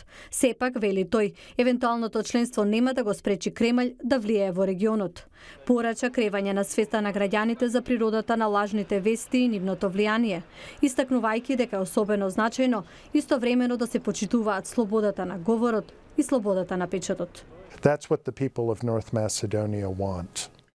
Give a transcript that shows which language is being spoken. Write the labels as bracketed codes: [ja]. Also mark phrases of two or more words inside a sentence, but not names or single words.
[mk] Сепак, вели тој, евентуалното членство нема да го спречи Кремљ да влијае во регионот. Порача кревање на свеста на граѓаните за природата на лажните вести и нивното влијание, истакнувајќи дека е особено значајно истовремено да се почитуваат слободата на говорот и слободата на печатот. [en] That's what the people of North Macedonia want.